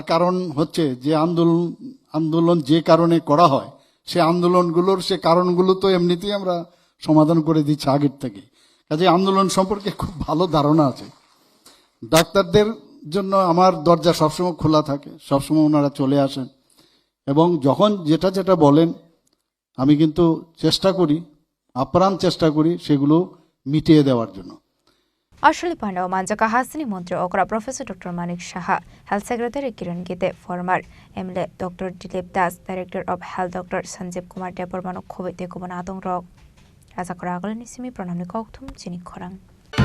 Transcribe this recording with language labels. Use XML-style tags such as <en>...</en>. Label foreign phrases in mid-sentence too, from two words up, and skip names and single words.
<bn>কারণ হচ্ছে যে আন্দোলন যে কারণে করা হয় সে আন্দোলনগুলোর সে কারণগুলো তো এমনিতেই আমরা সমাধান করে দিচ্ছি আগের থেকে কাজে আন্দোলন সম্পর্কে খুব ভালো ধারণা আছে ডাক্তারদের জন্য আমার দরজা সবসময় খোলা থাকে সবসময় ওনারা চলে আসেন এবং যখন যেটা যেটা বলেন আমি কিন্তু চেষ্টা করি আপ্রাণ চেষ্টা করি সেগুলো মিটিয়ে দেওয়ার জন্য</bn> <trp>Ashali Panda Manjaka Hasini Montri Okra Professor Dr. Manik Shah</trp> <en>Health Secretary</en> <trp>Kiran Gite</trp> <en>former MLA</en> <trp>Dr. Dilip Das</trp> <en>Director of Health</en> <trp>Dr. Sanjeev Kumar Debormano Khoboi Tekobuna Dongrok Rajakora Agolani Simi Pranamni Kokthum Chini Khorang</trp>